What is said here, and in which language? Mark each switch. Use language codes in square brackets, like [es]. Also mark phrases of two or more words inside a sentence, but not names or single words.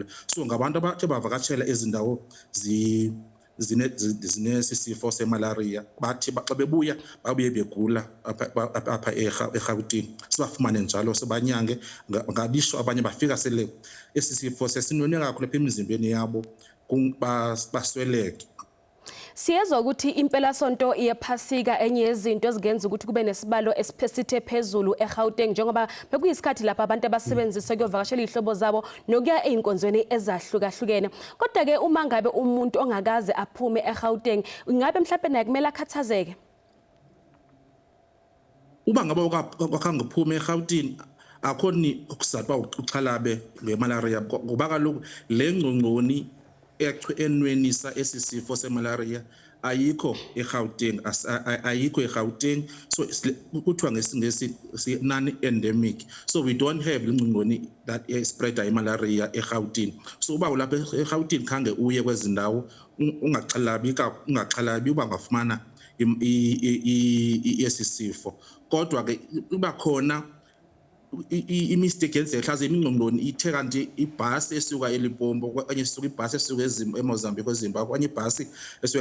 [xh] So ngabantu abathe bavakatshela ezi ndawo zinesi sifo semalaria bathi xa bebuya babuye begula apha eGauteng. Sibafumane njalo sibanyange ngabisho abanye bafika sele esi sifo sesinwenwe kakhulu apha emzimbeni yabo basweleke. [zu] Siyezwa ukuthi impela sonto yephasika enye yezinto ezingenza ukuthi kube nesibalo esipesithe phezulu eGauteng njengoba bekuyisikhathi lapha abantu abasebenzisa kuyovakashela izihlobo zabo nokuya einkonzweni ezahlukahlukene. Kodwa ke uma ngabe umuntu ongakaze aphume eGauteng, ingabe mhlawumbe naye kumele akhathazeke? [xh] Uba ngabe wakhange uphume eGauteng akhoni ukusathiwa uxhalabe ngemalaria ngoba kaloku le ngcongconi enwenisa esisifo semalaria ayikho eGauteng, ayikho eGauteng, so kuthiwa ngesingesi nani endemic, [en] so we don't have [xh] ingcongconi [en] that spread malaria [xh] eGauteng. So uba ulapha eGauteng khange uye kwezindawo ungaxhalabi uba ngafumana isifo, kodwa ke uba khona imistake yenzeka mhlaze imingqongqoni ithe kanti ibhasi esuka eLimpopo okanye isuka ibhasi esuka eMozambique eZimbabwe okanye ibhasi esuka